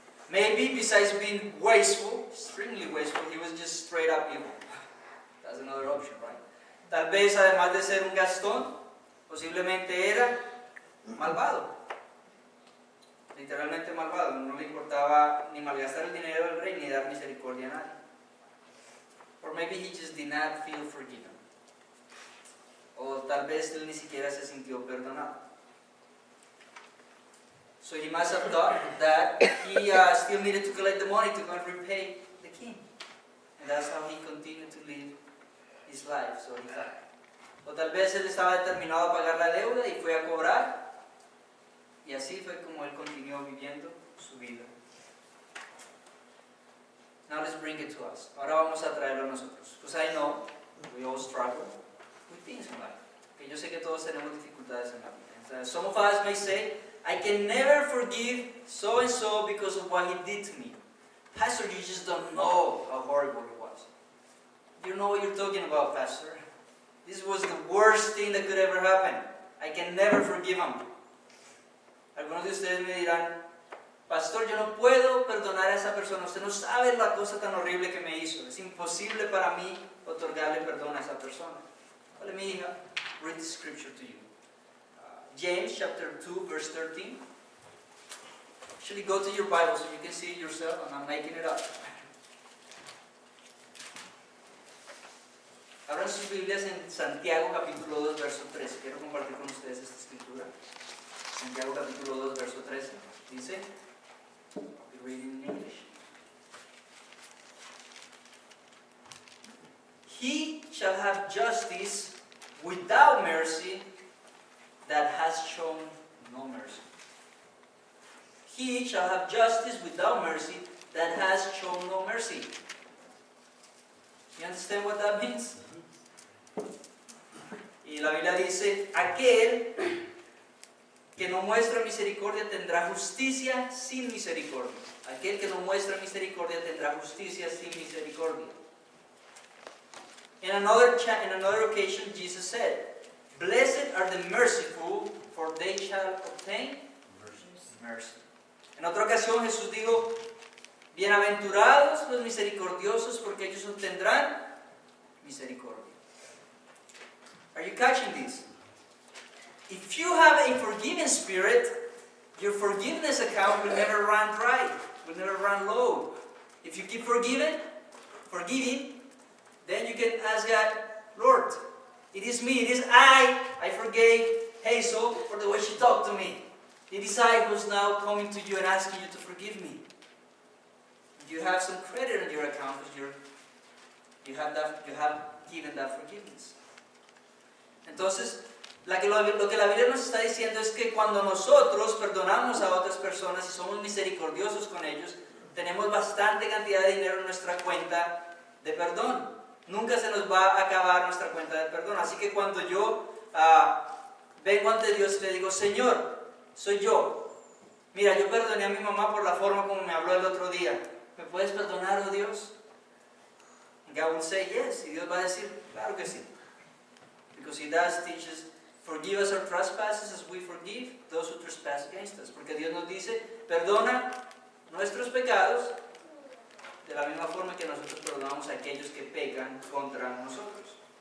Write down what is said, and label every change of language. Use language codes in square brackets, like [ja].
[en] Maybe besides being wasteful, extremely wasteful, he was just straight up evil. That's another option, right? [es] Tal vez además de ser un gastón, posiblemente era malvado. Literalmente malvado, no le importaba ni malgastar el dinero del rey ni dar misericordia a nadie. [en] Or maybe he just did not feel forgiven. [es] O tal vez él ni siquiera se sintió perdonado. [en] So he must have thought that he still needed to collect the money to go and repay the king. And that's how he continued to live his life, so he thought. [es] O tal vez él estaba determinado a pagar la deuda y fue a cobrar. Y así fue como él continuó viviendo su vida. [en] Now let's bring it to us. [es] Ahora vamos a traerlo a nosotros. [en] Because I know we all struggle with things in life. [es] Que yo sé que todos tenemos dificultades en la vida. [en] Some of us may say, I can never forgive so and so because of what he did to me. Pastor, you just don't know how horrible it was. You know what you're talking about, Pastor. This was the worst thing that could ever happen. I can never forgive him. [es] Algunos de ustedes me dirán, Pastor, yo no puedo perdonar a esa persona. Usted no sabe la cosa tan horrible que me hizo. Es imposible para mí otorgarle perdón a esa persona. [en] Let me read the scripture to you. James chapter 2, verse 13. Actually, go to your Bible so you can see it yourself. I'm not making it up. [es] Abran sus Biblias en Santiago capítulo 2, verso 13. Quiero compartir con ustedes esta escritura. Santiago capítulo 2, verso 13. [en] Dice, I'll be reading in English. He shall have justice without mercy that has shown no mercy. He shall have justice without mercy that has shown no mercy. You understand what that means? [es] Y la Biblia dice, aquel que no muestra misericordia tendrá justicia sin misericordia. Aquel que no muestra misericordia tendrá justicia sin misericordia. [en] In another occasion, Jesus said, Blessed are the merciful, for they shall obtain mercy. [es] En otra ocasión Jesús dijo, bienaventurados los misericordiosos porque ellos obtendrán misericordia. [en] Are you catching this? If you have a forgiving spirit, your forgiveness account will never run dry, will never run low. If you keep forgiving, then you can ask God, Lord, it is me, it is I forgave Hazel for the way she talked to me. The disciples now coming to you and asking you to forgive me. You have some credit on your account because you have given that forgiveness. [es] Entonces, lo que la Biblia nos está diciendo es que cuando nosotros perdonamos a otras personas y somos misericordiosos con ellos, tenemos bastante cantidad de dinero en nuestra cuenta de perdón. Nunca se nos va a acabar nuestra cuenta de perdón. Así que cuando yo vengo ante Dios y le digo, Señor, soy yo. Mira, yo perdoné a mi mamá por la forma como me habló el otro día. ¿Me puedes perdonar, oh Dios? [en] And God will say yes. [es] Y Dios va a decir, claro que sí. [en] Because He does teach us, forgive us our trespasses as we forgive those who trespass against us. [es] Porque Dios nos dice, perdona nuestros pecados de la misma forma que nosotros perdonamos a aquellos que pecan contra nosotros.